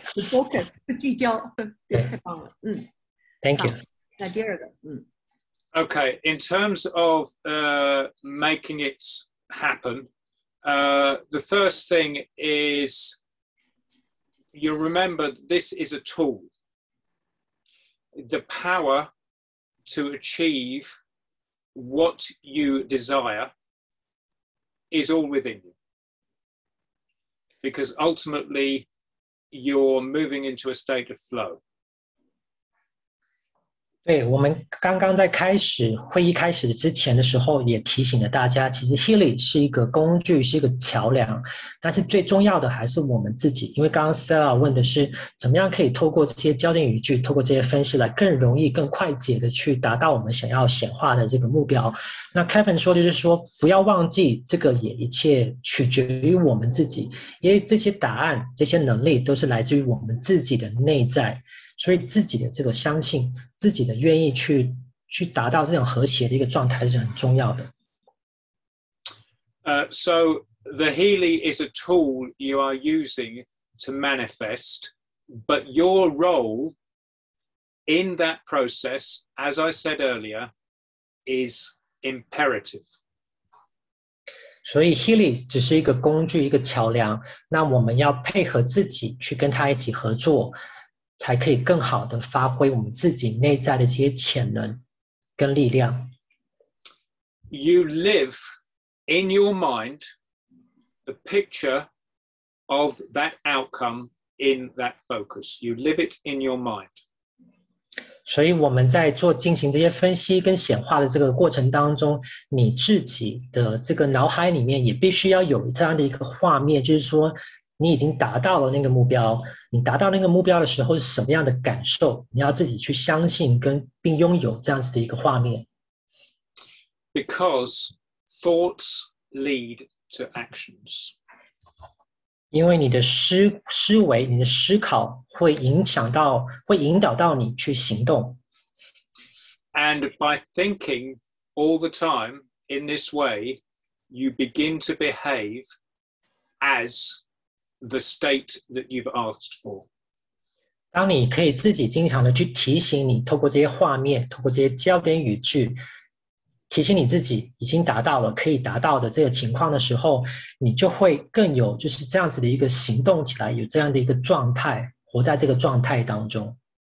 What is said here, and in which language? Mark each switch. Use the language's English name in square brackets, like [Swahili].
[Chinese] focus 聚焦，对，太棒了。 [English] Thank you。 [Chinese] 那第二个， [English] Okay, in terms of making it happen, the first thing is you remember this is a tool. The power to achieve what you desire is all within you. Because ultimately you're moving into a state of flow. [Chinese] 对，我们刚刚在会议开始之前的时候，也提醒了大家，其实 Healy 是一个工具，是一个桥梁，但是最重要的还是我们自己。因为刚刚 Stella 问的是，怎么样可以透过这些焦点语句，透过这些分析来更容易、更快捷的去达到我们想要显化的这个目标。那 Kevin 说的就是说，不要忘记这个也一切取决于我们自己，因为这些答案、这些能力都是来自于我们自己的内在。所以自己的这个相信，自己的愿意去达到这种和谐的一个状态是很重要的。 [English] So the Healy is a tool you are using to manifest, but your role in that process, as I said earlier, is imperative. [Chinese] 所以 Healy 只是一个工具，一个桥梁，那我们要配合自己去跟他一起合作。才可以更好的发挥我们自己内在的这些潜能跟力量。 [English] You live in your mind the picture of that outcome in that focus. You live it in your mind. [Chinese] 所以我们在进行这些分析跟显化的这个过程当中，你自己的这个脑海里面也必须要有这样的一个画面，就是说你已经达到了那个目标，你达到那个目标的时候是什么样的感受？你要自己去相信并拥有这样子的一个画面。 [English] Because thoughts lead to actions. [Chinese] 因为你的思维、你的思考会引导到你去行动。 [English] And by thinking all the time in this way, you begin to behave as the state that you've asked for. [Chinese] 当你可以自己经常的去提醒你，透过这些画面，透过这些焦点语句，提醒你自己已经达到了可以达到的这个情况的时候，你就会更有就是这样子的一个行动起来，有这样的一个状态，活在这个状态当中。